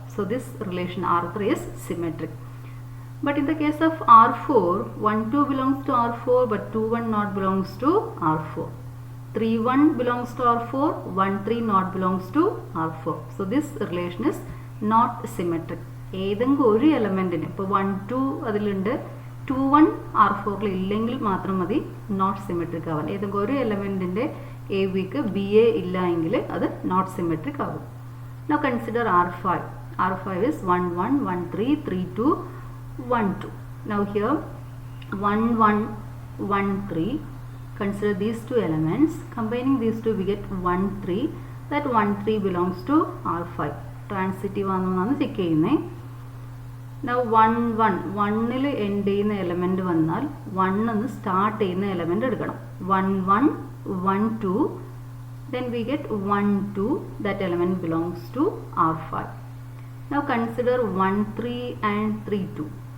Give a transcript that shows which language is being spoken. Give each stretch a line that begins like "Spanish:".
English: So this relation R3 is symmetric. But in the case of R4, 1, 2 belongs to R4, but 2, 1 not belongs to R4. 3, 1 belongs to R4, 1, 3 not belongs to R4. So this relation is not symmetric.
Malayalam: ഏതെങ്കിലും ഒരു എലമെൻറ്റിന്, ഇപ്പോൾ 1, 2 അതിലുണ്ട്, 2, 1 R4 ഇല്ലെങ്കിൽ മാത്രം മതി not symmetric ആവാൻ. ഏതെങ്കിലും ഒരു എലമെൻറ്റിൻ്റെ എ ബിക്ക് ബി എ ഇല്ല എങ്കിൽ അത് നോട്ട് സിമെട്രിക് ആകും.
English: Now consider R5. R5 is 1, 1, 1, 3, 3, 2, 1, 2. Now here 1, 1, 1, 3. Consider these two elements. Combining these two we get 1, 3. That 1, 3 belongs to R5.
Malayalam: Transitive ആണെന്നാണ് ചെക്ക് ചെയ്യുന്നത്.
English: Now
Malayalam: 1, 1, 1ൽ എൻഡ് ചെയ്യുന്ന എലമെൻറ്റ് വന്നാൽ 1 എന്ന് സ്റ്റാർട്ട് ചെയ്യുന്ന എലമെൻറ്റ് എടുക്കണം.
English: 1, 1, 1, 2. Then we get 1, 2. That element belongs to R5. Now consider 1, 3 and 3, 2.